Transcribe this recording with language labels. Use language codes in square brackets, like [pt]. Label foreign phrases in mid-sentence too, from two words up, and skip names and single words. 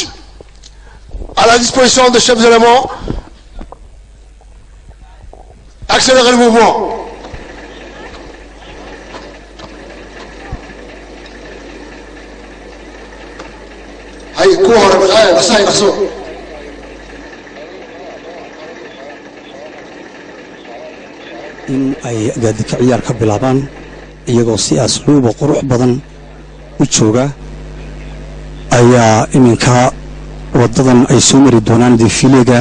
[fr] À la disposition des chefs d'éléments. Accélérez le mouvement. Allez, cours, allez, ça, [so] in ay gaadika ciyaar ka bilaabaan iyagoo si asluuba qurux badan u jooga ayaa iminka wadadan ay soo mari doonaan defilega